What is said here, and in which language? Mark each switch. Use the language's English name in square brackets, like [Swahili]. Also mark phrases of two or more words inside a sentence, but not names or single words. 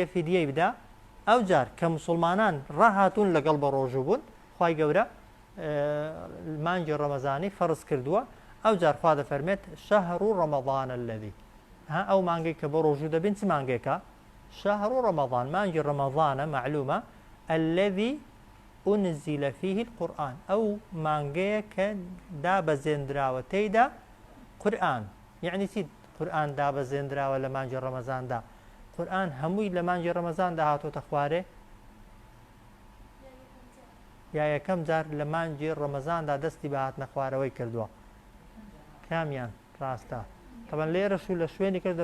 [Central Kurdish] فیدیەی بدا ئەو جار کە مسلمانان ڕاهاتون لەگەڵ بە ڕۆژوو بوون خی گەورە مانگی ڕەمەزانی فەرز کردووە ئەو جار خوا دەفەرمێت [Arabic] شەهر و ڕەمەضانە الذی [Central Kurdish] ئەو مانگەی کە بە ڕۆژوو دەبین چ مانگێکە [Arabic] شەهر و ڕەمەضان [Central Kurdish] مانگی ڕەمەضانە معلومە [Arabic] الذی أنزل فيه القرآن [Central Kurdish] أو مانگەیە کە دابەزێنراوە تێیدا قورئان یعنی چی قورئان دابەزێنراوە لە مانگی ڕەمەزاندا قورئان هەمووی لە مانگی ڕەمەزاندا هاتۆتە خوارێ یا یەکەم جار لە مانگی ڕەمەزاندا دەستی بە هاتنە خوارەوەی کردووە کامیان ڕاستە طبعاً لێرەش و لە شوێنی کرد